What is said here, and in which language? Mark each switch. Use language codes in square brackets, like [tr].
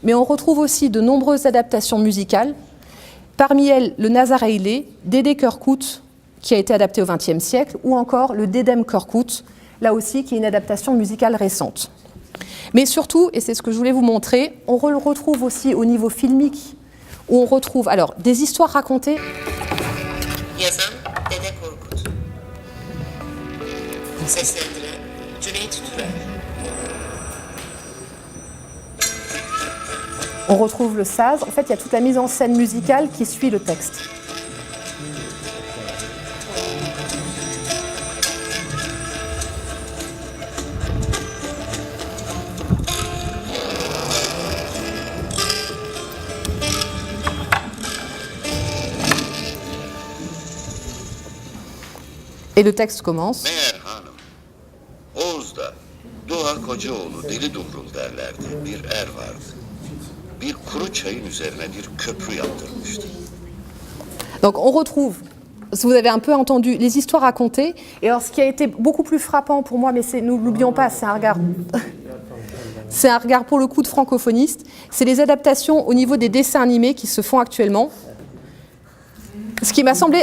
[fr] Mais on retrouve aussi de nombreuses adaptations musicales, parmi elles le Nazaraïlé, Dédé Kerkhout, qui a été adapté au XXe siècle, ou encore le Dedem Kerkhout, là aussi qui est une adaptation musicale récente. Mais surtout, et c'est ce que je voulais vous montrer, on le retrouve aussi au niveau filmique, où on retrouve alors des histoires racontées. [tr] Yazan Dédé Korkut. Seslendiren Cüneyt Türel. [fr] On retrouve le saz. En fait, il y a toute la mise en scène musicale qui suit le texte. Et le texte commence. [tr] Meğer hanım, Oğuz'da Doğa Kocaoğlu Deli Dumrul derlerdi. Bir er vardı. Bir kuru çayın üzerine bir köprü yaptırmıştı. [fr] Donc on retrouve, vous avez un peu entendu, les histoires racontées. Et alors ce qui a été beaucoup plus frappant pour moi, mais nous ne l'oublions pas, c'est un regard... C'est un regard pour le coup de francophoniste. C'est les adaptations au niveau des dessins animés qui se font actuellement. Ce qui m'a semblé...